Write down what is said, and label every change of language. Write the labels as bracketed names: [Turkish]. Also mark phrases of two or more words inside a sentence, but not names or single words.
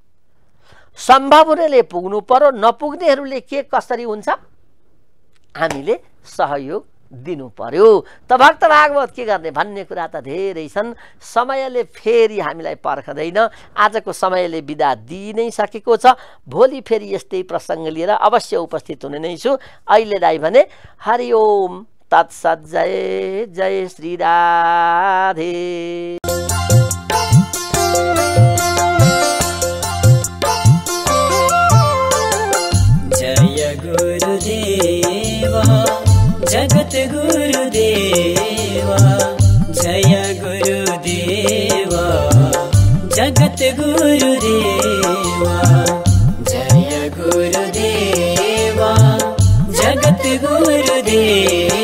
[Nepali] सम्भव हुनेले पुग्नु पर्यो, नपुग्नेहरूले के कसरी हुन्छ हामीले सहयोग दिनु पर्यो। त भक्त भागवत के गर्ने भन्ने कुरा त धेरै छन्। समयले फेरि हामीलाई पर्खदैन। आजको समयले बिदा दिइ नै सकेको छ। भोलि फेरि यस्तै प्रसङ्ग लिएर अवश्य उपस्थित हुने नै छु। अहिलेलाई भने [Sanskrit] हरि ओम तत्सत्। [Hindi] जय जय श्री राधे। [Sanskrit] जय गुरुदेवा जगत गुरुदेवा, जय गुरुदेवा जगत गुरुदेवा, जय गुरुदेवा जगत गुरुदेवा।